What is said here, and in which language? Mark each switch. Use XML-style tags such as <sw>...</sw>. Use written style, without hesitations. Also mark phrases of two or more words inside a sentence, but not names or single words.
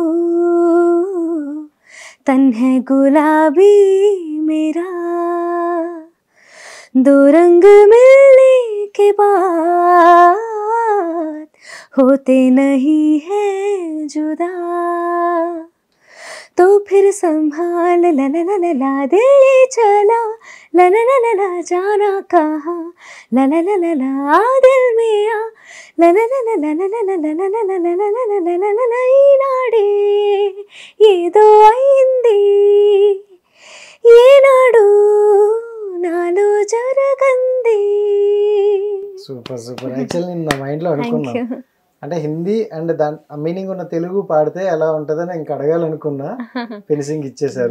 <hi>तन है गुलाबी मेरा दो रंग मिलने के बाद होते नहीं है जुदा तो फिर संभाल ला ला ला ला ला दिल ये चला ला ला ला ला ला जाना कहाँ ला ला ला ला ला दिल में आ ला ला ला ला ला ला ला ला ला ला ला ला ला ला ला ला ला ला</hi> <te>ఈనాడే ఏదో అయింది ఏనాడు నాలో జరగంది. సూపర్ సూపర్. యాక్చువల్లీ నేను నా మైండ్లో అనుకున్నా అంటే హిందీ అండ్ దాని మీనింగ్ ఉన్న తెలుగు పాడితే ఎలా ఉంటుందని ఇంకా అడగాలనుకున్నా, ఫినిషింగ్ ఇచ్చేసారు.</te>